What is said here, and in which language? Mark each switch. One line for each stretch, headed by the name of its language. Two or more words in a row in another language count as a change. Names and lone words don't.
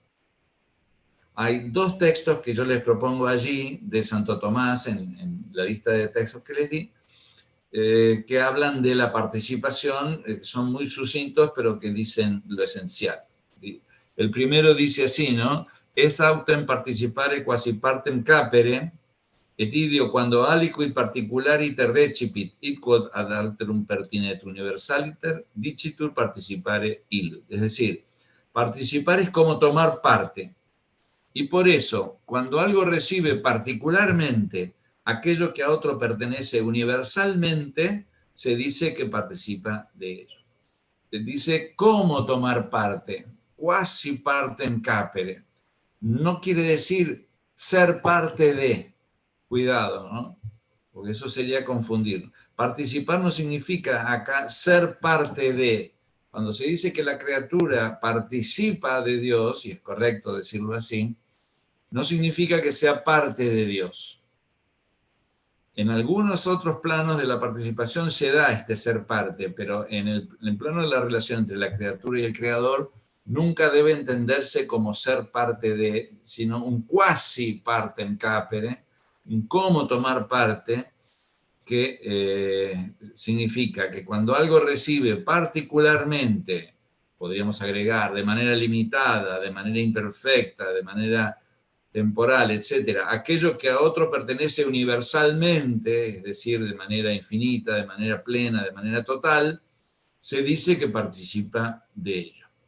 Spanish: Hay dos textos que yo les propongo allí de Santo Tomás en la lista de textos que les di, que hablan de la participación, son muy sucintos, pero que dicen lo esencial. El primero dice así, ¿no?
Latin: Es autem participare quasi partem capere, et idio quando aliquid particulariter recipit, id quod ad alterum pertinet universaliter, dicitur participare illud.
Spanish: Es decir, participar es como tomar parte. Y por eso, cuando algo recibe particularmente aquello que a otro pertenece universalmente, se dice que participa de ello. Se dice cómo tomar parte,
Latin: quasi partem capere.
Spanish: No quiere decir ser parte de. Cuidado, ¿no? Porque eso sería confundir. Participar no significa acá ser parte de. Cuando se dice que la criatura participa de Dios, y es correcto decirlo así, no significa que sea parte de Dios. En algunos otros planos de la participación se da este ser parte, pero en el plano de la relación entre la criatura y el Creador nunca debe entenderse como ser parte de, sino un
Latin: quasi partem capere,
Spanish: un cómo tomar parte, que significa que cuando algo recibe particularmente, podríamos agregar de manera limitada, de manera imperfecta, de manera temporal, etcétera, aquello que a otro pertenece universalmente, es decir, de manera infinita, de manera plena, de manera total, se dice que participa de ello.